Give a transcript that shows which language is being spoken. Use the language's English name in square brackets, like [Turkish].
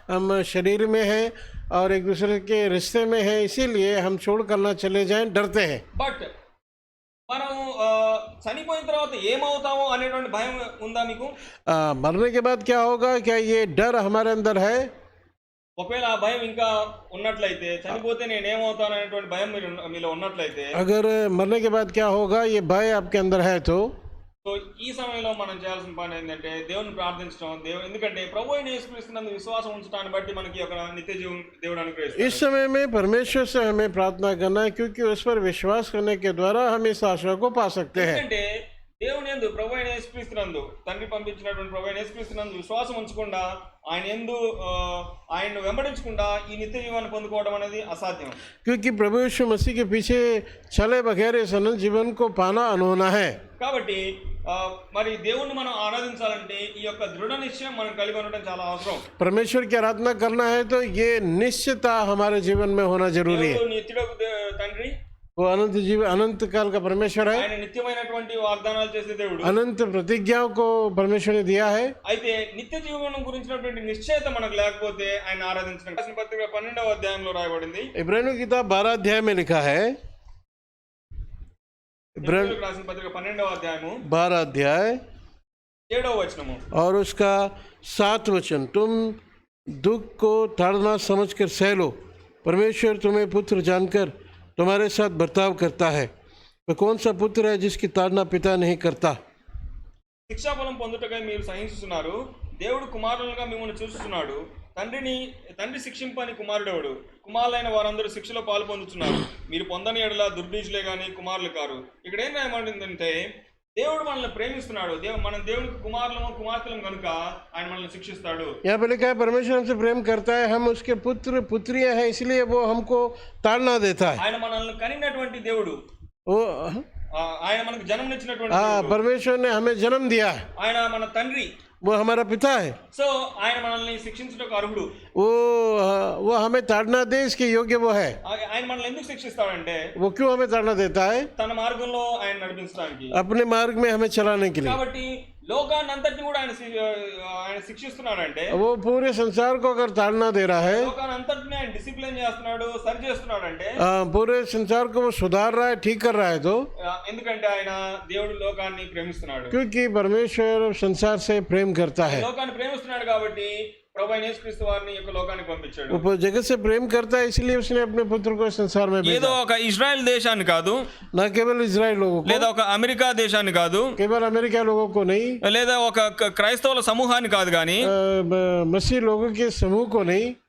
[Hindi] हम शरीर में हैं और एक दूसरे के रिश्ते में हैं, इसीलिए हम छोड़ करना चले जाएं, डरते हैं. [Telugu] బట్ మనం చనిపోయిన తర్వాత ఏమవుతామో అనేటువంటి భయం ఉందా మీకు? [Hindi] मरने के बाद क्या होगा, क्या ये डर हमारे अंदर है? [Telugu] ఒకవేళ ఆ భయం ఇంకా ఉన్నట్లయితే, చనిపోతే నేను ఏమవుతాను అనేటువంటి భయం మీలో ఉన్నట్లయితే, [Hindi] अगर मरने के बाद क्या होगा ये भय आपके अंदर है तो [Telugu] సో ఈ సమయంలో మనం చేయాల్సిన పని ఏంటంటే దేవుని ప్రార్థించడం. ఎందుకంటే ప్రభు అయిన యేసుక్రీస్తునందు విశ్వాసం ఉంచడాన్ని బట్టి మనకి ఒక నిత్య జీవం దేవుడు అనుగ్రహిస్తాడు. [Hindi] इस समय में परमेश्वर से हमें प्रार्थना करना है, क्योंकि उस पर विश्वास करने के द्वारा हम इस आशा को पा सकते हैं. [Telugu] ఎందుకంటే దేవుని యందు, ప్రభు అయిన యేసుక్రీస్తునందు, తండ్రి పంపించినటువంటి ప్రభు అయిన యేసుక్రీస్తునందు విశ్వాసం ఉంచకుండా, ఆయన యందు ఆయన్ను వెంబడించకుండా ఈ నిత్య జీవాన్ని పొందుకోవడం అనేది అసాధ్యం. [Hindi] क्योंकि प्रभु यीशु मसीह के पीछे चले बगैर इस अनंत जीवन को पाना अनहोना है. [Telugu] కాబట్టి మరి దేవుణ్ణి మనం ఆరాధించాలంటే ఈ యొక్క దృఢ నిశ్చయం మనం కలిగి ఉండడం చాలా అవసరం. [Hindi] परमेश्वर की आराधना करना है तो ये निश्चयता हमारे जीवन में होना जरूरी है. [Telugu] దేవుడు నిత్యుడగు తండ్రి, [Hindi] वो अनंत जीवन, अनंत काल का परमेश्वर है. [Telugu] ఆయన నిత్యమైనటువంటి వాగ్దానాలు చేసే దేవుడు, [Hindi] अनंत प्रतिज्ञाओं को परमेश्वर ने दिया है. [Telugu] అయితే నిత్య జీవనం గురించినటువంటి నిశ్చయత మనకు లేకపోతే ఆయన ఆరాధించడం. రాసిన పత్రిక 12వ అధ్యాయంలో రాయబడింది. [Hindi] इब्रानियों की किताब 12 अध्याय में लिखा है, [Telugu] రాసిన పత్రిక 12వ అధ్యాయము [Hindi] 12 अध्याय [Telugu] 7వ వచనము [Hindi] और उसका 7 वचन, तुम दुख को ताड़ना समझकर सह लो, परमेश्वर तुम्हें पुत्र जानकर तुम्हारे साथ बर्ताव करता है. वह कौन सा पुत्र है जिसकी ताड़ना पिता नहीं करता? [Telugu] శిక్షాఫలం పొందుటకై మీరు సహించుతున్నారు, దేవుడు కుమారులుగా మిమ్మల్ని చూస్తున్నాడు. తండ్రి శిక్షింపని కుమారుడెవడు? కుమారులైన వారందరూ శిక్షలో పాలు పొందుతున్నారు. మీరు పొందని ఎడల దుర్బీజులే కానీ కుమారులు కారు. ఇక్కడ ఏం రాయబడిందంటే దేవుడు మనల్ని ప్రేమిస్తున్నాడు. మనం దేవుడికి కుమారులము కుమార్తెలం కనుక ఆయన మనల్ని శిక్షిస్తాడు. [Hindi] यहाँ पे लिखा है परमेश्वर हमसे प्रेम करता है, हम उसके पुत्र पुत्रियां हैं, इसलिए वो हमको ताड़ना देता है. [Telugu] ఆయన మనల్ని కనినటువంటి దేవుడు, [Hindi] वो [Telugu] ఆయన మనకు జన్మనిచ్చినటువంటి हाँ, దేవుడు. [Hindi] परमेश्वर ने हमें जन्म दिया है, [Telugu] ఆయన మన తండ్రి. [Hindi] वो हमारा पिता है. [Telugu] సో ఆయన మనల్ని శిక్షించడానికి అర్హుడు. [Hindi] वो हमें ताड़ना दे इसके योग्य वो है. [Telugu] ఆయన మనల్ని ఎందుకు శిక్షిస్తాడంటే [Hindi] वो क्यों हमें ताड़ना देता है? [Telugu] తన మార్గంలో ఆయన నడిపించడానికి, [Hindi] अपने मार्ग में हमें चलाने के लिए. [Telugu] కాబట్టి లోకాన్ని అంతటిని కూడా ఆయన శిక్షిస్తున్నాడంటే, [Hindi] वो पूरे संसार को अगर ताड़ना दे रहा है, [Telugu] లోకాన్ని అంతటిని ఆయన డిసిప్లిన్ చేస్తున్నాడు, సరి చేస్తున్నాడంటే, [Hindi] पूरे संसार को वो सुधार रहा है, ठीक कर रहा है, तो [Telugu] ఎందుకంటే ఆయన దేవుడు లోకాన్ని ప్రేమిస్తున్నాడు. [Hindi] क्योंकि परमेश्वर संसार से प्रेम करता है. [Telugu] లోకాన్ని ప్రేమిస్తున్నాడు కాబట్టి ప్రభు అయిన యేసుక్రీస్తు వారిని ఈ యొక్క లోకానికి పంపించాడు. [Hindi] वो जगत से प्रेम करता है, इसलिए उसने अपने पुत्र को संसार में भेजा. [Telugu] ఏదో ఒక ఇజ్రాయెల్ దేశాన్ని కాదు, [Hindi] न केवल इजराइल लोगों को, [Telugu] లేదా ఒక అమెరికా దేశాన్ని కాదు, [Hindi] केवल अमेरिका लोगों को नहीं, [Telugu] లేదా ఒక క్రైస్తవుల సమూహాన్ని కాదు, కానీ [Hindi] मसीह लोगों के समूह को नहीं,